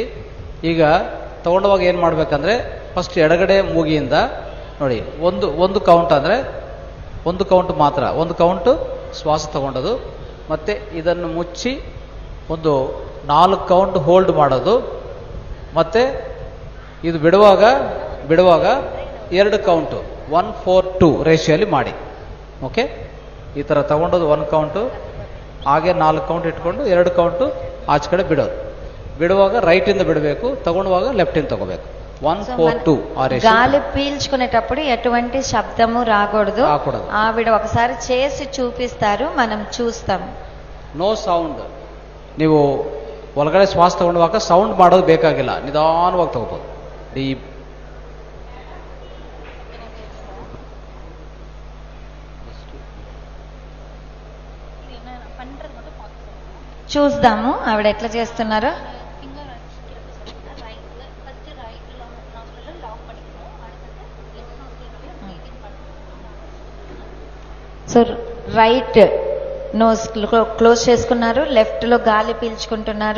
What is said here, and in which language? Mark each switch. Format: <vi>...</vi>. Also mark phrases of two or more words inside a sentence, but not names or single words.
<kn>ಈಗ ತಗೊಂಡವಾಗ ಏನ್ ಮಾಡ್ಬೇಕಂದ್ರೆ ಫಸ್ಟ್ ಎಡಗಡೆ ಮೂಗಿಯಿಂದ ನೋಡಿ ಒಂದು ಕೌಂಟ್ ಅಂದ್ರೆ 1 ಕೌಂಟ್ ಮಾತ್ರ, 1 ಕೌಂಟ್ ಶ್ವಾಸ ತಗೊಂಡದು, ಮತ್ತೆ ಇದನ್ನು ಮುಚ್ಚಿ ಒಂದು 4</kn> <en>count hold</en> <kn>ಮಾಡೋದು, ಮತ್ತೆ ಇದು ಬಿಡುವಾಗ 2 ಕೌಂಟ್ 1 4 2 ರೇಷಿಯೋಲಿ ಮಾಡಿ. ಓಕೆ, ಈ ತರ ತಗೊಂಡದು 1 ಕೌಂಟು, ಹಾಗೆ 4 ಕೌಂಟ್ ಇಟ್ಕೊಂಡು 2 ಕೌಂಟು ಆಚೆ ಕಡೆ ಬಿಡೋದು. ಬಿಡುವಾಗ ರೈಟ್ ಇಂದ ಬಿಡಬೇಕು, ತಗೊಂಡುವಾಗ ಲೆಫ್ಟ್ ಇಂದ ತಗೋಬೇಕು. 1 4 2</kn> <te>గాలి పీల్చుకునేటప్పుడు ఎటువంటి శబ్దము రాకూడదు. ఆవిడ ఒకసారి చేసి చూపిస్తారు, మనం చూస్తాం.</te> <en>no sound.</en> <kn>ನೀವು ಒಳಗಡೆ ಶ್ವಾಸ ತಗೊಂಡುವಾಗ ಸೌಂಡ್ ಮಾಡೋದು ಬೇಕಾಗಿಲ್ಲ, ನಿಧಾನವಾಗಿ ತಗೋಬಹುದು. ಡೀಪ್</kn> <te>చూద్దాము ఆవిడ ఎట్లా చేస్తున్నారో. సో</te> <en>right nose close</en> <te>చేసుకున్నారు, లెఫ్ట్ లో గాలి పీల్చుకుంటున్నారు.</te>